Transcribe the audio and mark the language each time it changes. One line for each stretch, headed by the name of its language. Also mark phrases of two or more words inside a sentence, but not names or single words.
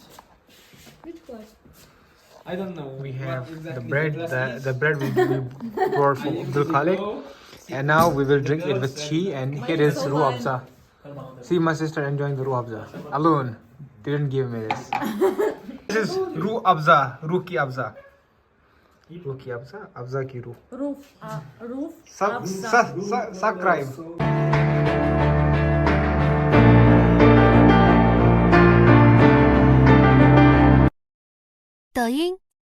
English: Which class? I don't know. We what have exactly the bread. class is. The bread we brought from Abdul Khalik, and now we will drink it with tea. And here is Ruh Afza. See my sister enjoying the Ruh Afza. Alone, didn't give me this. This is Ruh Afza. Ruh ki Afza. Ruh ki Afza. Afza ki Ruh. Roof. Subscribe. 抖音。